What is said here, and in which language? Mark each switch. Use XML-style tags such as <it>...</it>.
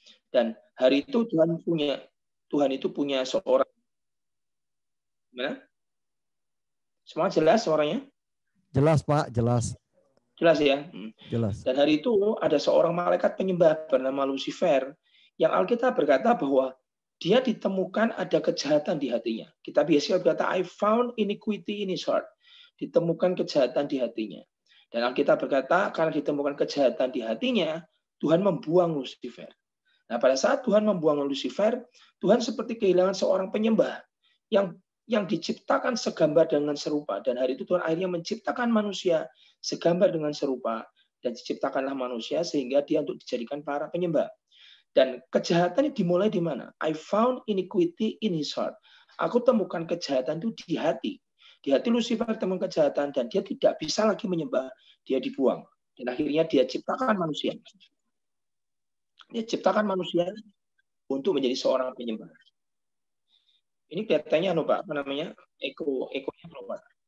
<id>Dan hari itu Tuhan itu punya seorang, gimana? Semua jelas suaranya? Jelas, Pak, jelas. Jelas ya? Jelas. Dan hari itu ada seorang malaikat penyembah bernama Lucifer, yang Alkitab berkata bahwa dia ditemukan ada kejahatan di hatinya. Kitab Yesaya berkata,</id> <en>I found iniquity in his heart.</en> <id>Ditemukan kejahatan di hatinya. Dan Alkitab berkata, karena ditemukan kejahatan di hatinya, Tuhan membuang Lucifer. Nah, pada saat Tuhan membuang Lucifer, Tuhan seperti kehilangan seorang penyembah yang diciptakan segambar dengan serupa. Dan hari itu Tuhan akhirnya menciptakan manusia segambar dengan serupa. Dan diciptakanlah manusia sehingga dia untuk dijadikan para penyembah. Dan kejahatan dimulai di mana?</id> <en>I found iniquity in his heart.</en> <id>Aku temukan kejahatan itu di hati. Di hati Lucifer temukan kejahatan dan dia tidak bisa lagi menyembah. Dia dibuang. Dan akhirnya dia ciptakan manusia. Dia ciptakan manusia untuk menjadi seorang penyembah. Ini kelihatannya apa namanya? Ekonya keluar.</id>